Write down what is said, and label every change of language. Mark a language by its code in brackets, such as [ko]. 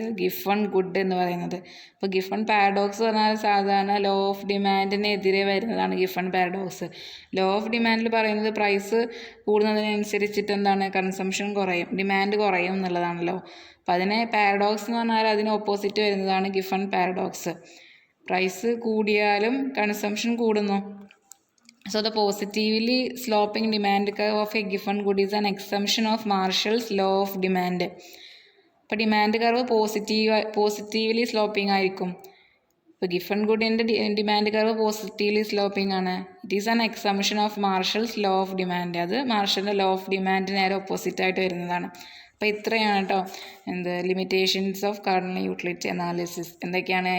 [ml] Giffen good എന്ന് പറയുന്നത്. അപ്പോൾ ഗിഫൺ പാരഡോക്സ് പറഞ്ഞാൽ സാധാരണ ലോ ഓഫ് ഡിമാൻഡിനെതിരെ വരുന്നതാണ് ഗിഫൺ പാരഡോക്സ്. ലോ ഓഫ് ഡിമാൻഡിൽ പറയുന്നത് പ്രൈസ് കൂടുന്നതിനനുസരിച്ചിട്ട് എന്താണ്? കൺസംഷൻ കുറയും, ഡിമാൻഡ് കുറയും എന്നുള്ളതാണല്ലോ. അപ്പോൾ അതിനെ പാരഡോക്സ് എന്ന് പറഞ്ഞാൽ അതിന് ഓപ്പോസിറ്റ് വരുന്നതാണ് ഗിഫൺ പാരഡോക്സ്. പ്രൈസ് കൂടിയാലും കൺസംഷൻ കൂടുന്നു. [en] So the positively sloping demand curve of a given good is an assumption of Marshall's law of demand. [ml] അപ്പോൾ ഡിമാൻഡ് കർവ് പോസിറ്റീവ്ലി സ്ലോപ്പിംഗ് ആയിരിക്കും. ഇപ്പോൾ Giffen ഗുഡിൻ്റെ demand curve positively sloping ആണ്. [en] It is an exemption of Marshall's law of demand. [ml] അത് മാർഷലിൻ്റെ law of demand നേരെ opposite ആയിട്ട് വരുന്നതാണ്. അപ്പോൾ ഇത്രയാണ് കേട്ടോ limitations of cardinal utility analysis. എന്തൊക്കെയാണ്?